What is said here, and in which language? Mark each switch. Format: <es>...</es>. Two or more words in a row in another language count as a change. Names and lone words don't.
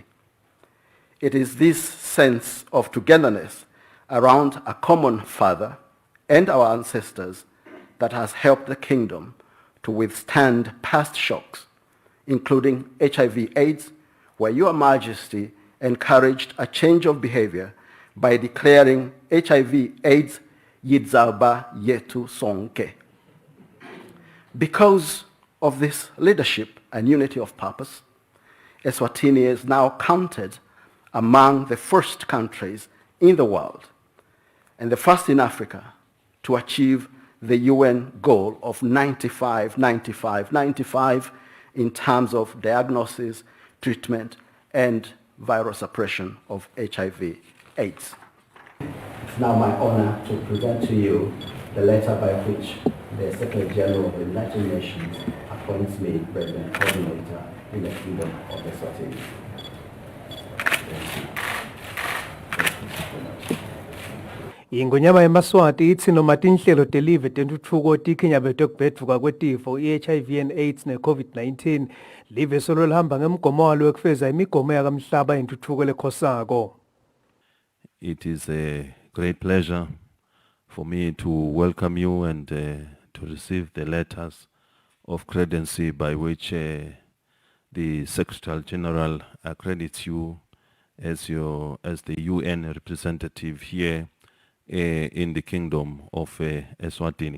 <en>It is this sense of togetherness around a common father and our ancestors that has helped the kingdom to withstand past shocks, including HIV/AIDS, where Your Majesty encouraged a change of behavior by declaring HIV/AIDS</en> <ss>Tindzaba yetu sonke.</ss> <en>Because of this leadership and unity of purpose, Eswatini is now counted among the first countries in the world and the first in Africa to achieve the UN goal of 95 in terms of diagnosis, treatment, and viral suppression of HIV/AIDS. It's now my honor to present to you the letter by which the Secretary General of the United Nations appoints me President Coordinator in the Kingdom of Eswatini.</en> <ss>Ingwenyama yemaswati itsi noma tinhlelo telive tentuthuko tikhinyabete kubhetvuka kwetifo i-HIV and AIDS ne-COVID-19 live solo lihamba ngemgomo walo wekufeza imigomo yakamhlaba yentuthuko lekhosako.</ss> <en>It is a great pleasure for me to welcome you and to receive the letters of credency by which the Secretary General accredits you as the UN representative here in the Kingdom of Eswatini.</en>